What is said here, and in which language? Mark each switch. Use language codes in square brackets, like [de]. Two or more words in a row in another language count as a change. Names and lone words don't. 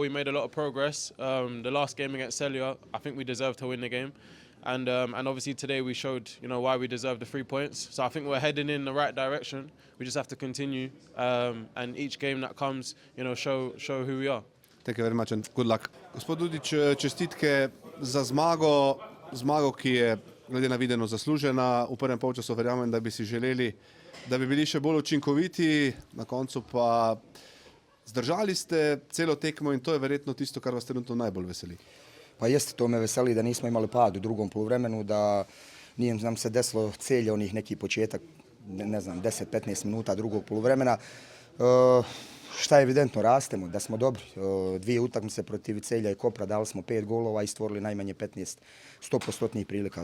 [en] We made a lot of progress. The last game against Celia, I think we deserved to win the game. And obviously today we showed, you know, why we deserve the 3 points. So I think we're heading in the right direction. We just have to continue, and each game that comes, you know, show who we are. Thank you very much and good luck. [sl] Gospod Dudić, čestitke za zmago, ki je glede na videno zaslužena. V prvem polčasu verjamem, da bi si želeli, da bi bili še bolj učinkoviti, na koncu pa zdržali ste celo tekmo in to je verjetno tisto, kar vas trenutno najbolj veseli. [sr] Pa jeste, to me veseli da nismo imali pad u drugom poluvremenu, da nije nam se desilo celje onih neki početak, ne znam, 10-15 minuta drugog poluvremena. Šta je evidentno, rastemo, da smo dobri. 2 utakmice protiv Celja i Kopra, dali smo 5 golova i stvorili najmanje 15 100% prilika.